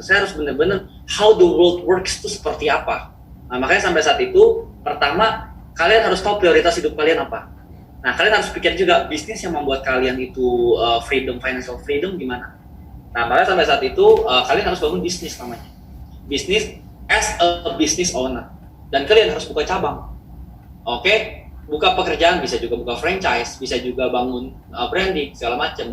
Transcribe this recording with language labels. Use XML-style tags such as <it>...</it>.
<id>Saya harus benar-benar</id> <en>how the world works</en> <id>itu seperti apa. Nah, makanya sampai saat itu, pertama kalian harus tahu prioritas hidup kalian apa. Nah, kalian harus pikir juga bisnis yang membuat kalian itu freedom, financial freedom gimana. Nah, makanya sampai saat itu kalian harus bangun bisnis namanya.</id> <en>Bisnis as a business owner.</en> <id>Dan kalian harus buka cabang. Oke? Buka pekerjaan, bisa juga buka franchise, bisa juga bangun branding, segala macam.</id>